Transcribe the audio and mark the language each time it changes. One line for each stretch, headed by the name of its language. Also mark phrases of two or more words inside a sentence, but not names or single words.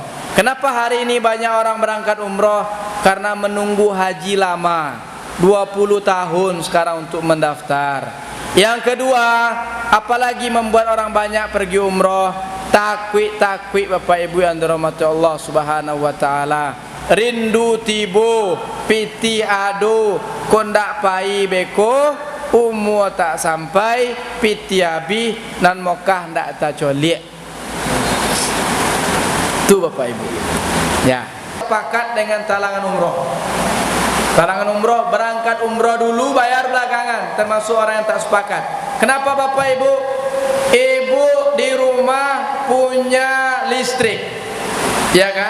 Indonesian: Kenapa hari ini banyak orang berangkat umroh? Karena menunggu haji lama, 20 tahun sekarang untuk mendaftar. Yang kedua, apalagi membuat orang banyak pergi umroh? Takwik Bapak Ibu yang dirahmati Allah
Arabic: سبحانه وتعالى.
Minangkabau: Rindu tibo, piti ado, kondak pai beko, umur tak sampai, piti abi, nan mokah ndak tak coliek.
Indonesian: Itu Bapak Ibu. Ya. Sepakat dengan talangan umroh. Talangan umroh, berangkat umroh dulu, bayar belakangan. Termasuk orang yang tak sepakat. Kenapa Bapak Ibu? Ibu di rumah punya listrik, ya kan?